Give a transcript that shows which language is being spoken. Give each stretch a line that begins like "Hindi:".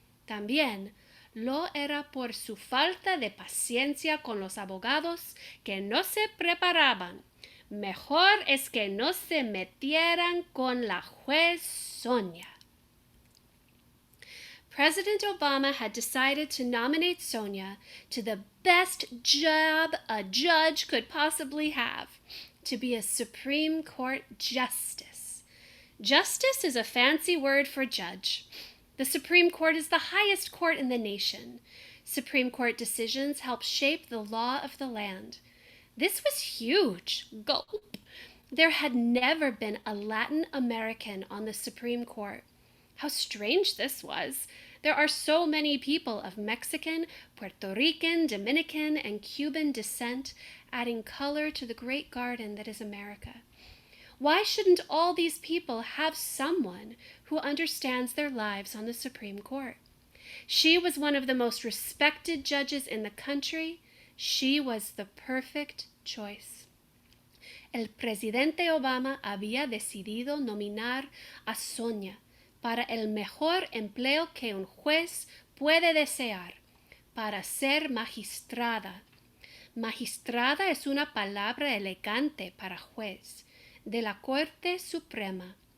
Spanish: También lo era por su falta de paciencia con los abogados que no se preparaban. Mejor es que no se metieran con la juez Sonia.
English: President Obama had decided to nominate Sonia to the best job a judge could possibly have, to be a Supreme Court justice. Justice is a fancy word for judge. The Supreme Court is the highest court in the nation. Supreme Court decisions help shape the law of the land. This was huge. Gulp. There had never been a Latin American on the Supreme Court. How strange this was. There are so many people of Mexican, Puerto Rican, Dominican, and Cuban descent, adding color to the great garden that is America. Why shouldn't all these people have someone who understands their lives on the Supreme Court? She was one of the most respected judges in the country. She was the perfect choice.
Spanish: El presidente Obama había decidido nominar a Sonia para el mejor empleo que un juez puede desear, para ser magistrada. Magistrada es una palabra elegante para juez, de la Corte Suprema.